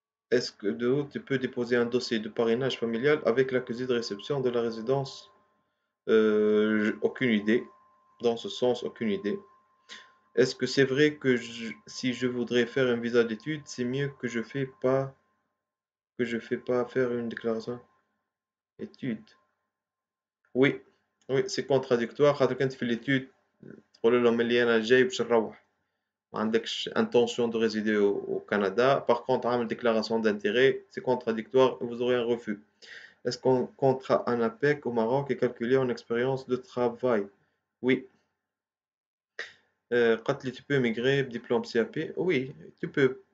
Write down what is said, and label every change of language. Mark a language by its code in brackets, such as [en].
[fr] Est-ce que de haut, tu peux déposer un dossier de parrainage familial avec l'accusé de réception de la résidence? Aucune idée. Dans ce sens, aucune idée. Est-ce que c'est vrai que si je voudrais faire un visa d'études, c'est mieux que je fais pas faire une déclaration études? Oui, oui, c'est contradictoire. [ar] خاطر كنت في [fr] l'étude [ar] تقول لهم اللي أنا جاي باش نروح. ما عندكش [fr] intention de résider au Canada. Par contre, عامل déclaration d'intérêt, c'est contradictoire et vous aurez un refus. Est-ce qu'un contrat en APEC au Maroc est calculé en expérience de travail? Oui. Qatli, tu peux émigrer, diplôme CAP? Oui, tu peux.